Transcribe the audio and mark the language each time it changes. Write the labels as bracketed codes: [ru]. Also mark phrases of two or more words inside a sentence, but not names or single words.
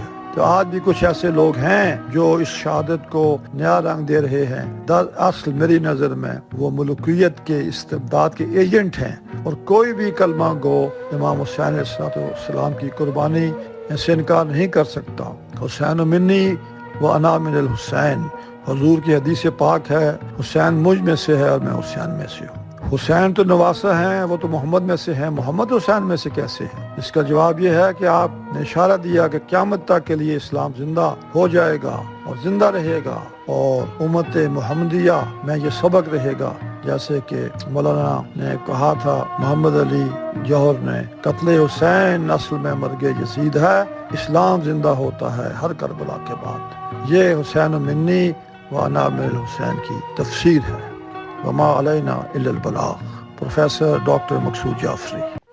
[ur] تو آج بھی کچھ ایسے لوگ ہیں جو اس شہادت کو نیا رنگ دے رہے ہیں۔ دراصل میری نظر میں وہ ملوکیت کے استبداد کے ایجنٹ ہیں، اور کوئی بھی کلمہ گو امام حسین علیہ السلام کی قربانی سے انکار نہیں کر سکتا۔ [ar] حسین منی و انا من الحسین، [ur] حضور کی حدیث پاک ہے، حسین مجھ میں سے ہے اور میں حسین میں سے ہوں۔ حسین تو نواسہ ہیں، وہ تو محمد میں سے ہیں، محمد حسین میں سے کیسے ہیں؟ اس کا جواب یہ ہے کہ آپ نے اشارہ دیا کہ قیامت تک کے لیے اسلام زندہ ہو جائے گا اور زندہ رہے گا، اور امت محمدیہ میں یہ سبق رہے گا، جیسے کہ مولانا نے کہا تھا محمد علی جوہر نے، قتل حسین نسل میں مرگ یزید ہے، اسلام زندہ ہوتا ہے ہر کربلا کے بعد۔ یہ [ar] حسین منی و انا من الحسین [ur] کی تفسیر ہے۔ [ar] وما علینا الا البلاغ۔ [ur] پروفیسر ڈاکٹر مقصود جعفری۔